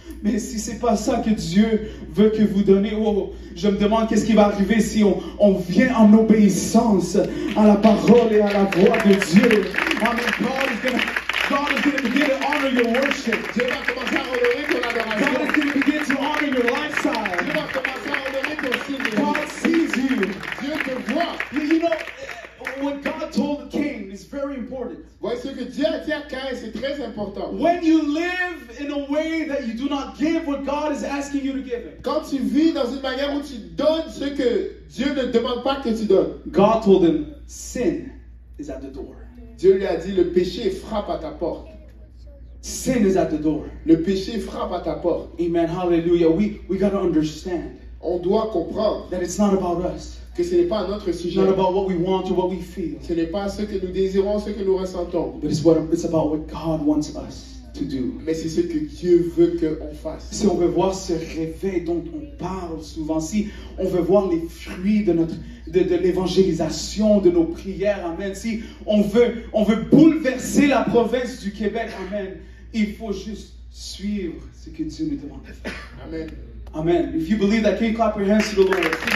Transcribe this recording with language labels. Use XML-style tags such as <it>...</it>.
<fr>Mais si c'est pas ça que Dieu veut que vous donnez, oh, je me demande qu'est-ce qui va arriver si on vient en obéissance à la parole et à la voix de Dieu. Amen.</fr> <en>God is going to begin to honor your worship.</en> <fr>Dieu va commencer à honorer ton adoration.</fr> <en>God is going to begin to honor your lifestyle.</en> <fr>Dieu va commencer à honorer ton style de vie.</fr> <en>God sees you.</en> <fr>Dieu te voit.</fr> <en>You know, what God told Cain is very important.</en> <fr>Voici ce que Dieu a dit à Caïn, c'est très important.</fr> <en>When you live in a way that you do not give what God is asking you to give him.</en> <fr>Quand tu vis dans une manière où tu donnes ce que Dieu ne demande pas que tu donnes.</fr> <en>God told him, sin is at the door.</en> <fr>Dieu lui a dit, le péché frappe à ta porte.</fr> <en>Sin is at the door.</en> <fr>Le péché frappe à ta porte.</fr> <en>Amen. Hallelujah. We got to understand.</en> <fr>On doit comprendre</fr> <en>that it's not about us.</en> <fr>Que ce n'est pas notre sujet.</fr> <en>It's not about what we want or what we feel.</en> <fr>Ce n'est pas ce que nous désirons, ce que nous ressentons.</fr> <en>But it's about what God wants us to do.</en> <fr>Mais c'est ce que Dieu veut qu'on fasse. Si on veut voir ce réveil dont on parle souvent, si on veut voir les fruits de l'évangélisation, de nos prières, amen, si on veut bouleverser la province du Québec, amen, il faut juste suivre ce que Dieu nous demande de faire. Amen. Amen.</fr> <en>If you believe that, can you clap your hands to the Lord?</en>